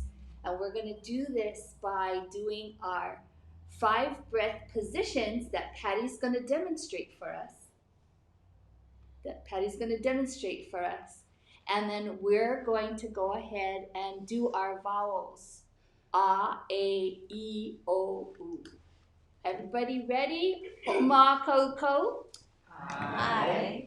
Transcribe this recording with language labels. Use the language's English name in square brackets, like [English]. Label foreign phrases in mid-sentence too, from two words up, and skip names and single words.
[English] And we're going to do this by doing our 5 breath positions that Patty's going to demonstrate for us. And then we're going to go ahead and do our vowels. A, E, O, U. Everybody ready? Ma, ko, ko. I.